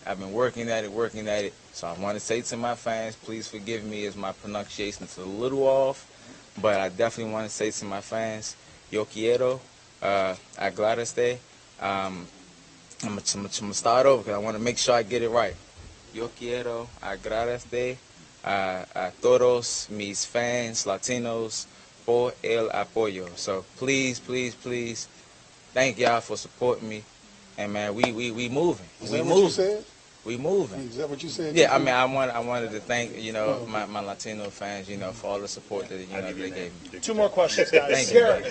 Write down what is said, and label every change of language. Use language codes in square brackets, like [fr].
[en] I've been working at it. So I want to say to my fans, please forgive me as my pronunciation is a little off, but I definitely want to say to my fans, yo quiero, agradezco. I'm gonna start over because I want to make sure I get it right. [es] Yo quiero agradecer a todos mis fans latinos por el apoyo. [en] So please, thank y'all for supporting me. And man, we moving. Is that what you said? We moving. Is that what you said? Yeah, I mean, I wanted to thank, you know, my Latino fans, you know, for all the support that, you know, they gave me. 2 more questions, guys. Thank you.